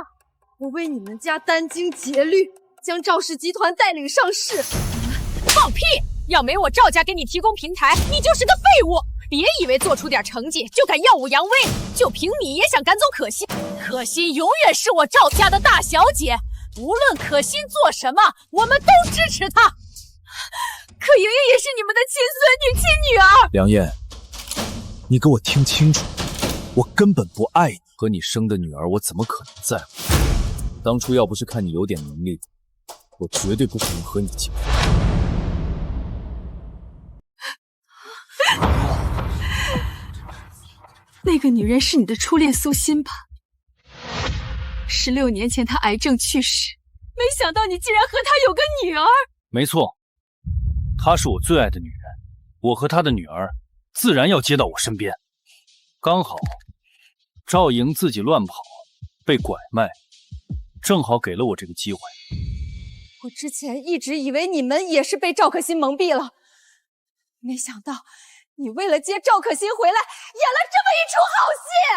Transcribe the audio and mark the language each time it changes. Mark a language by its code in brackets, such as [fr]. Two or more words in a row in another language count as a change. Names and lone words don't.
[zh] 我為你們家殚精竭慮，將趙氏集團帶領上市。放屁！要沒我趙家給你提供平台，你就是個廢物。別以為做出點成績就敢耀武揚威，就憑你也想趕走可心？可心永遠是我趙家的大小姐，無論可心做什麼，我們都支持她。可瑩瑩也是你們的親孫女、親女兒。梁烨，你給我聽清楚，我根本不愛你，和你生的女兒，我怎麼可能在乎？當初要不是看你有點能力，我絕對不可能和你結婚。那個女人是你的初戀蘇欣吧？16年前她癌症去世，沒想到你竟然和她有個女兒。沒錯，她是我最愛的女人，我和她的女兒自然要接到我身邊。剛好趙瑩自己亂跑，被拐賣，正好給了我這個機會。我之前一直以為你們也是被趙可心蒙蔽了，沒想到你為了接趙可心回來，演了這麼一出好戲。